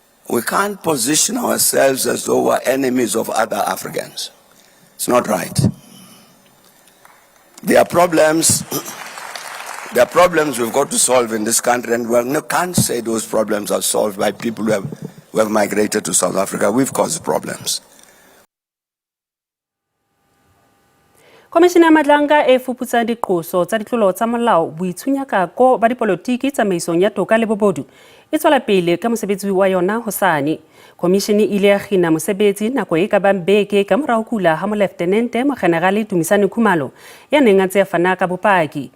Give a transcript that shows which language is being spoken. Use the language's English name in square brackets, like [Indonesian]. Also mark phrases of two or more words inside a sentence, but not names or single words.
[English] We can't position ourselves as though we're enemies of other Africans. It's not right. There are problems we've got to solve in this country, and we can't say those problems are solved by people who have migrated to South Africa. We've caused problems. [Southern Sotho] Komishene ya Madlanga e fuputsa diqoso tsa ditlolo tsa molao boitshunyakako ba dipolotiki tsamaisong ya toka le bobodu e tswela pele ka mosebetsi wa yona hosane. Komishene ile ya khina mosebetsi nako e ka bang beke ka morao kula ha molefthenente mogenerale Dumisani Khumalo ya neng a ntse a fana ka bopaki.